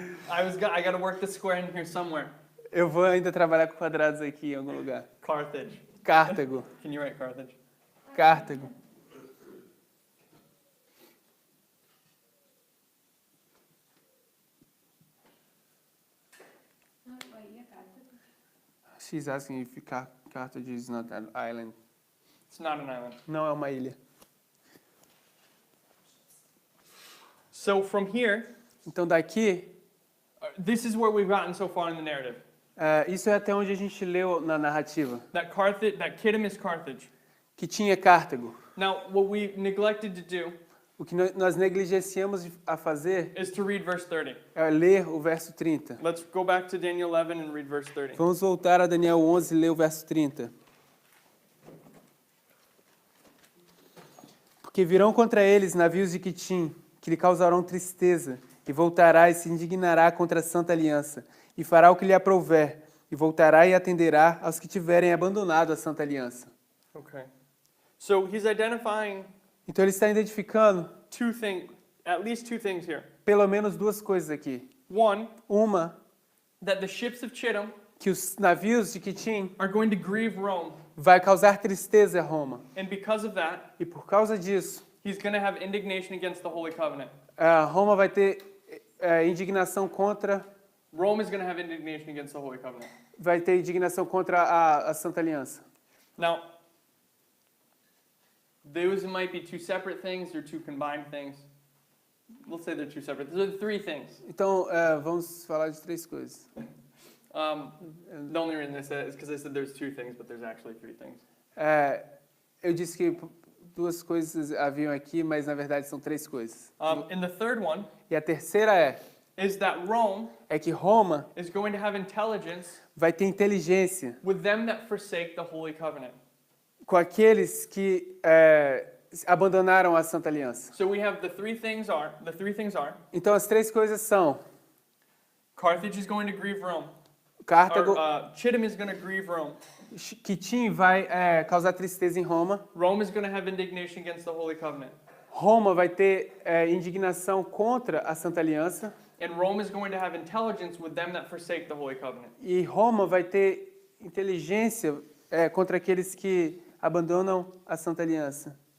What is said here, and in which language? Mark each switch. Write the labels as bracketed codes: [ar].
[en] I got to work the square in here somewhere. [pt] Eu vou ainda trabalhar com quadrados aqui em algum lugar. [en] Carthage. [pt] Cartago. [en] Can you write Carthage? [pt] Cartago. Aí a carta. [en] She's asking if Carthage is not an island. It's not an island. [pt] Não é uma ilha. [en] So from here, [pt] Então daqui, [en] this is where we've gotten so far in the narrative. [pt] isso é até onde a gente leu na narrativa. [en] That Kittim is Carthage. [pt] Que tinha Cartago. [en] Now, what we neglected to do [pt] O que nós negligenciamos a fazer [en] is to read verse 30. [pt] é ler o verso 30. [en] Let's go back to Daniel 11 and read verse 30. [pt] Vamos voltar a Daniel 11 e ler o verso 30. Porque virão contra eles navios de Quitim, que lhe causarão tristeza, e voltará e se indignará contra a santa aliança, e fará o que lhe aprouver, e voltará e atenderá aos que tiverem abandonado a santa aliança. [en] Okay. So he's identifying [pt] Então ele está identificando [en] at least two things here. [pt] pelo menos duas coisas aqui. [en] One, [pt] Uma, [en] that the ships of Chittim [pt] que os navios de Quitim [en] are going to grieve Rome, [pt] vai causar tristeza a Roma. [en] and because of that, [pt] E por causa disso, [en] he's going to have indignation against the Holy Covenant. [pt] Roma vai ter indignação contra, [en] Rome is going to have indignation against the Holy Covenant. [pt] vai ter indignação contra a Santa Aliança. [en] Now, those might be two separate things or two combined things. We'll say they're two separate. Those are three things. [pt] Então, vamos falar de três coisas. [en] The only reason I said it is because I said there's two things, but there's actually three things. [pt] Eu disse que duas coisas haviam aqui, mas na verdade são três coisas. [en] And the third one [pt] E a terceira [en] is that Rome [pt] é que Roma [en] is going to have intelligence [pt] vai ter inteligência [en] with them that forsake the Holy Covenant. [pt] com aqueles que abandonaram a Santa Aliança. [en] So we have the three things are, [pt] Então as três coisas são [en] Carthage is going to grieve Rome. [pt] Cartago, [en] Chittim is going to grieve Rome. [pt] Quitim vai causar tristeza em Roma. [en] Rome is going to have indignation against the Holy Covenant. [pt] Roma vai ter indignação contra a Santa Aliança. [en] And Rome is going to have intelligence with them that forsake the Holy Covenant. [pt] E Roma vai ter inteligência contra aqueles que abandonam a Santa Aliança.